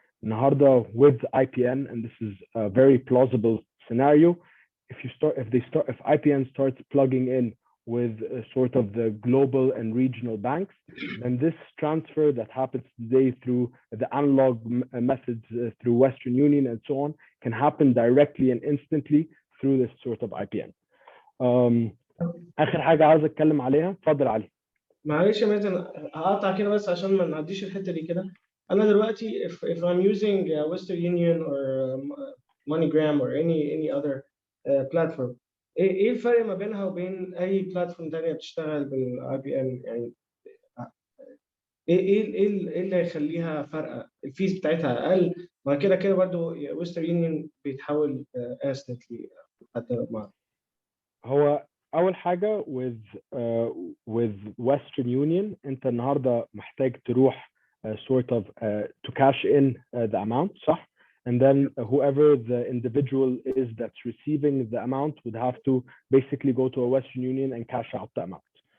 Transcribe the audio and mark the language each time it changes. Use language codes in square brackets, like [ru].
[ar] النهارده [en] with IPN, and this is a very plausible scenario, if IPN starts plugging in with sort of the global and regional banks, then this transfer that happens today through the analog methods through Western Union and so on can happen directly and instantly through this sort of IPN. [ar] آخر حاجة عاوز أتكلم عليها, اتفضل علي. معلش يا مازن، هقطع كده بس عشان ما نعديش الحته دي كده. انا دلوقتي [en] if I'm using Western Union or MoneyGram or any other platform, [ar] ايه الفرق ما بينها وبين اي بلاتفورم تانية بتشتغل بالاي بي ان؟ يعني ايه اللي هيخليها فارقه؟ الفيز بتاعتها اقل؟ ما كده كده برضه ويسترن يونيون بيتحول انستنتلي حتى مع. هو اول حاجه [en] with Western Union, [ar] انت النهارده محتاج تروح [en] sort of to cash in the amount, [ar] صح? [en] And then whoever the individual is that's receiving the amount would have to basically go to a Western Union and cash out the amount.